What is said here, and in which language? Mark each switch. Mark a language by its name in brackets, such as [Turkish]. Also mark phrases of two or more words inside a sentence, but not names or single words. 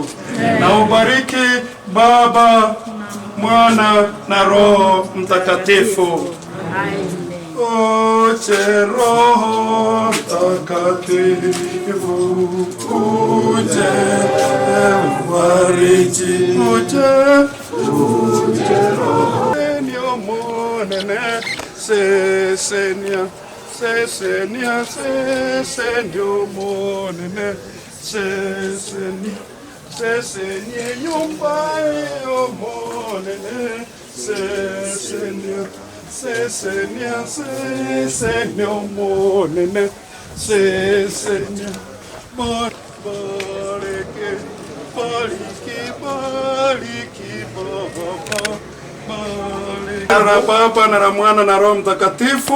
[Swahili] Na ubariki Baba, Mwana na Roho Mtakatifu. Oche Roho Mtakatifu, uje mfariji, uje [Gusii] Roho enyo monene, sesenia sesenyo monene, sesenia nyumba yo monene, sesenia monene, sesenia bariki [Swahili] Baba, na Baba na la Mwana na Roho Mtakatifu.